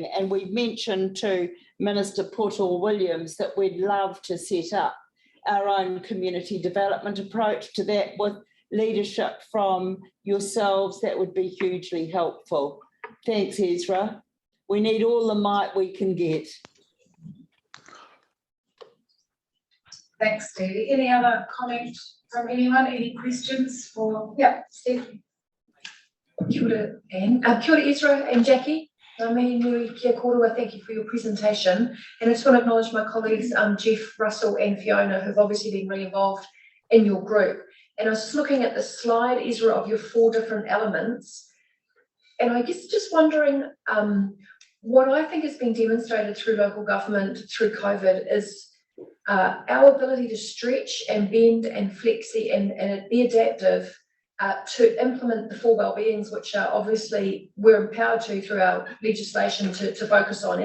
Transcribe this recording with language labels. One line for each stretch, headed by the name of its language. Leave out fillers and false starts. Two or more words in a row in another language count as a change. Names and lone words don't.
English: And we've mentioned to Minister Puttle-Williams that we'd love to set up our own community development approach to that with leadership from yourselves. That would be hugely helpful. Thanks, Ezra. We need all the might we can get. Thanks, Stevie. Any other comments from anyone? Any questions for, Steve?
Māori: Kia ora, Anne. Kia ora, Ezra and Jackie. Me nui kia korua,
English: thank you for your presentation. And I just want to acknowledge my colleagues, Jeff, Russell and Fiona, who've obviously been really involved in your group. And I was just looking at the slide, Ezra, of your 4 different elements. And I guess just wondering, what I think has been demonstrated through local government through COVID is our ability to stretch and bend and flexi and be adaptive to implement the 4 wellbeings, which are obviously we're empowered to through our legislation to focus on.